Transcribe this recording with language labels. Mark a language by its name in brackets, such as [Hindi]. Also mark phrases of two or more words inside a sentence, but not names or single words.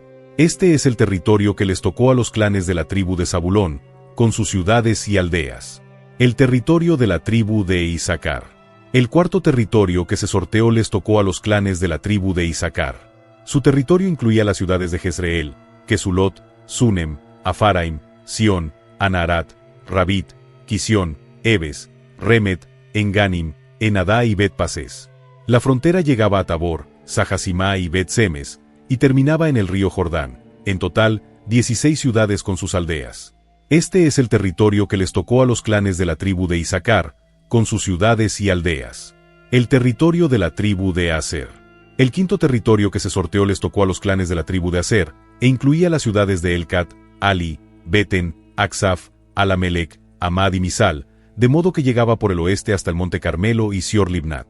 [Spanish] Este es el territorio que les tocó a los clanes de la tribu de Zabulón, con sus ciudades y aldeas. El territorio de la tribu de Isaacar. El cuarto territorio que se sorteó les tocó a los clanes de la tribu de Isaacar. Su territorio incluía las ciudades de Jezreel, Kesulot, Sunem, Afaraim, Sión, Anarat, Rabit, Quisión, Ebes, Remet, Enganim, Enadá y Bet-Pases. La frontera llegaba a Tabor, Sahasimá y Bet-Semes, y terminaba en el río Jordán, en total, 16 ciudades con sus aldeas. Este es el territorio que les tocó a los clanes de la tribu de Isaacar, con sus ciudades y aldeas. El territorio de la tribu de Aser. El quinto territorio que se sorteó les tocó a los clanes de la tribu de Aser, e incluía las ciudades de Elcat, Ali, Beten, Aksaf, Alamelec, Amad y Misal, de modo que llegaba por el oeste hasta el monte Carmelo y Sior Libnat.